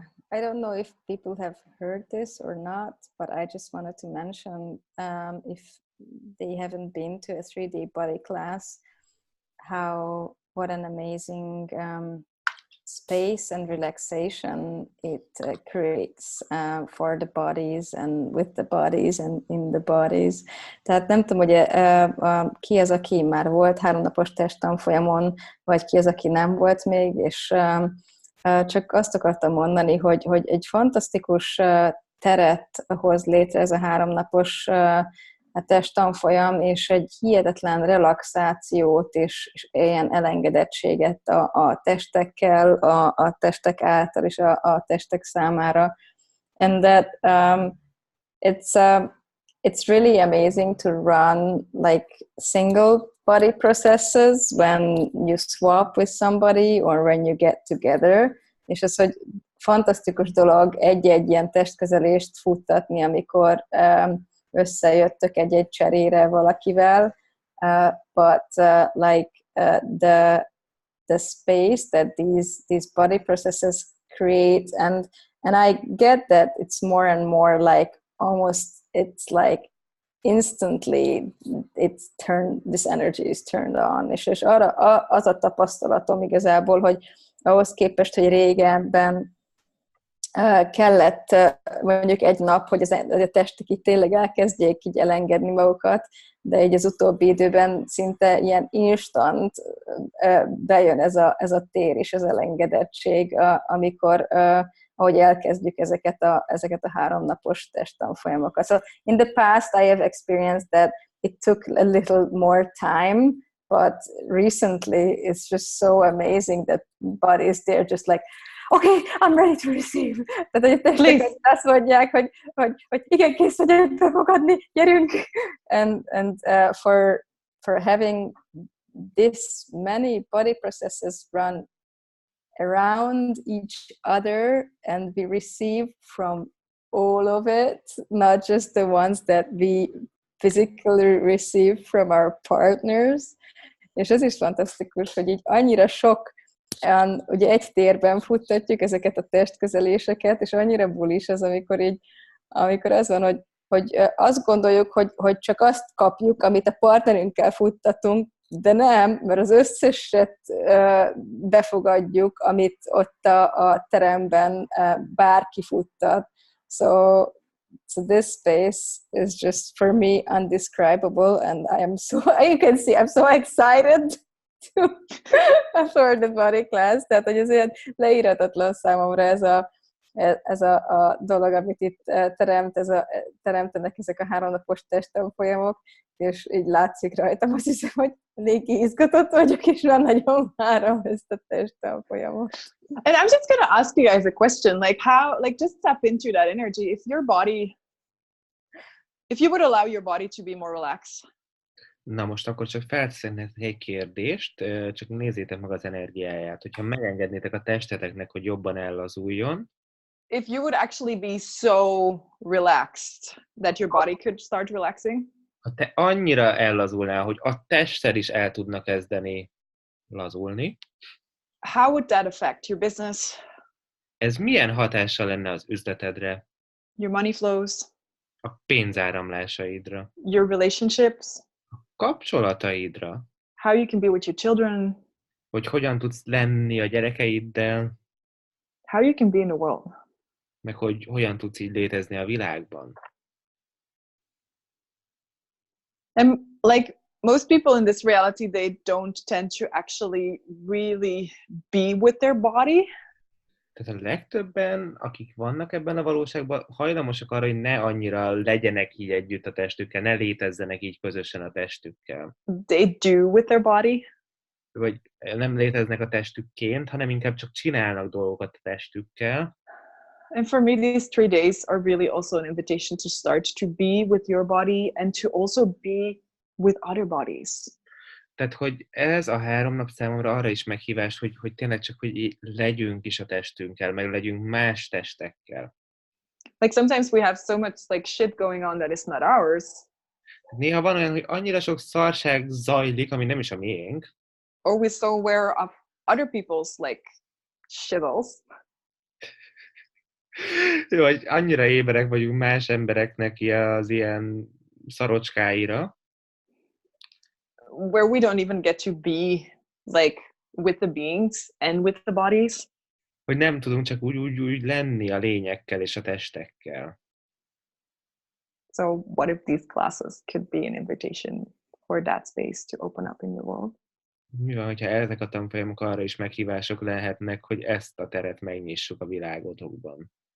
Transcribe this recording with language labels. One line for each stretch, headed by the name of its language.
English: I don't know if people have heard this or not, but I just wanted to mention, if they haven't been to a 3-day body class, what an amazing space and relaxation it creates for the bodies and with the bodies and in the bodies.
Hungarian: Tehát nem tudom, hogy ki az, aki már volt 3 napos testtanfolyamon, vagy ki az, aki nem volt még, és csak azt akartam mondani, hogy egy fantasztikus teret hoz létre ez a 3 napos testtanfolyam, és egy hihetetlen relaxációt és ilyen elengedettséget a testekkel, a testek által és a testek számára.
English: And that it's really amazing to run like single body processes when you swap with somebody or when you get together.
Hungarian: És az, hogy fantasztikus dolog egy-egy ilyen testkezelést futtatni, amikor összejöttök egy cserére valakivel,
English: but like the space that these body processes create, and I get that it's more and more like almost it's like instantly this energy is turned on,
Hungarian: és arra az a tapasztalatom igazából, hogy ahhoz képest, hogy régebben kellett mondjuk egy nap, hogy a testek így tényleg elkezdjék így elengedni magukat, de így az utóbbi időben szinte ilyen instant bejön ez a tér és az elengedettség, amikor ahogy elkezdjük ezeket a 3 napos testtanfolyamokat.
English: So in the past I have experienced that it took a little more time, but recently it's just so amazing that bodies they're just like, okay, I'm ready to receive.
Hungarian: Tehát, hogy testek azt mondják, hogy igen, kész vagyok befogadni, gyerünk.
English: And for having this many body processes run around each other and we receive from all of it, not just the ones that we physically receive from our partners.
Hungarian: És ez is fantasztikus, hogy így annyira sok ugye egy térben futtatjuk ezeket a testközeléseket, és annyira bulis az, amikor az van, hogy azt gondoljuk, hogy csak azt kapjuk, amit a partnerünkkel futtatunk, de nem, mert az összeset befogadjuk, amit ott a teremben bárki futtat.
English: So this space is just for me undescribable, and you can see I'm so excited for the body class,
Hungarian: tehát hogy ez olyan leíratatlan számomra ez a dolog, amit itt teremtenek ezek a 3 napos testtanfolyamok, és így látszik rajtam, azt hiszem, hogy eléggé izgatott vagyok, és már nagyon várom ezt a testtanfolyamot.
English: And I'm just gonna ask you guys a question, like how, like just tap into that energy. If you would allow your body to be more relaxed.
Hungarian: Na most akkor csak feltesznek egy kérdést, csak nézzétek meg az energiáját, hogyha megengednétek a testeteknek, hogy jobban ellazuljon.
English: If you would actually be so relaxed that your body could start relaxing.
Hungarian: Ha te annyira ellazulnál, hogy a tested is el tudna kezdeni lazulni.
English: How would that affect your business?
Hungarian: Ez milyen hatással lenne az üzletedre?
English: Your money flows.
Hungarian: A pénzáramlásaidra.
English: Your relationships.
Hungarian: A kapcsolataidra.
English: How you can be with your children.
Hungarian: hogy hogyan tudsz lenni a gyerekeiddel,
English: how you can be in the world.
Hungarian: meg hogy hogyan tudsz így létezni a világban.
English: And like most people in this reality, they don't tend to actually really be with their body.
Hungarian: Tehát a legtöbben, akik vannak ebben a valóságban, hajlamosak arra, hogy ne annyira legyenek így együtt a testükkel, ne létezzenek így közösen a testükkel.
English: They do with their body.
Hungarian: Vagy nem léteznek a testükként, hanem inkább csak csinálnak dolgokat a testükkel.
English: And for me, these 3 days are really also an invitation to start to be with your body and to also be with other bodies.
Hungarian: Tehát, hogy ez a 3 nap számomra arra is meghívás, hogy tényleg csak, hogy így legyünk is a testünkkel, meg legyünk más testekkel.
English: Like sometimes we have so much like shit going on that is not ours.
Hungarian: Néha van olyan, hogy annyira sok szarság zajlik, ami nem is a miénk.
English: Or we're so aware of other people's like shittles.
Hungarian: Vagy annyira éberek vagyunk más embereknek az ilyen szarocskáira,
English: where we don't even get to be like with the beings and with the bodies.
Hungarian: hogy nem tudunk csak úgy lenni a lényekkel és a testekkel.
English: So what if these classes could be an invitation for that space to open up in your world?
Hungarian: Mi van, hogyha ezek a tanfolyamok arra is meghívások lehetnek, hogy ezt a teret megnyissuk a világotokban?